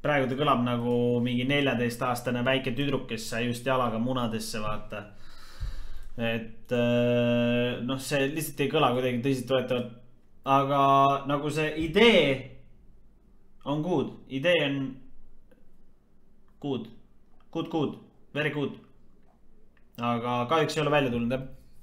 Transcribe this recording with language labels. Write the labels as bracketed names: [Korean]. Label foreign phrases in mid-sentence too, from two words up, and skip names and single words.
[Estonian] praegu ta kõlab nagu mingi 14-aastane väike tüdruk, kes sai just jalaga munadesse, vaata. Et noh, see lihtsalt ei kõla kuidagi tõsiseltvõetavalt. Aga nagu see idee on good. Idee on [English] good. Good. Very good. [Estonian] Aga kahjuks ei ole välja tulnud, jah.